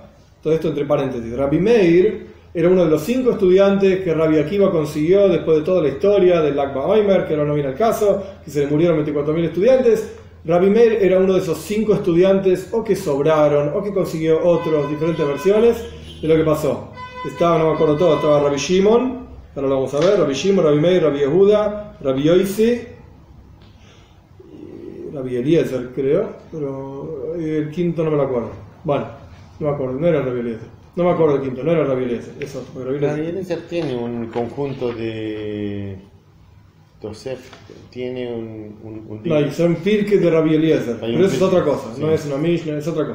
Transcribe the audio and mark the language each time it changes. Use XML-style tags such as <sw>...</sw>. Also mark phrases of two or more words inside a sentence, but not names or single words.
<es>Todo esto entre paréntesis. Rabbi Meir era uno de los 5 estudiantes que Rabbi Akiva consiguió después de toda la historia del Lag BaOmer, que ahora no viene al caso, que se le murieron 24.000 estudiantes. Rabbi Meir era uno de esos 5 estudiantes, o que sobraron, o que consiguió otros, diferentes versiones de lo que pasó. No me acuerdo todo, estaba Rabbi Shimon, ahora lo vamos a ver, Rabbi Shimon, Rabbi Meir, Rabbi Yehuda, Rabbi Yoisi, Rabbi Eliezer creo, pero el quinto no me lo acuerdo. Bueno, no me acuerdo, no era Rabbi Eliezer. No me acuerdo el quinto, no era Rabbi Eliezer, es otro. Rabbi Eliezer tiene un conjunto de Tosef, tiene un no, y son Pirkei de Rabbi Eliezer, pero eso es otra cosa, sí. No es una Mishnah, es otra cosa.</es>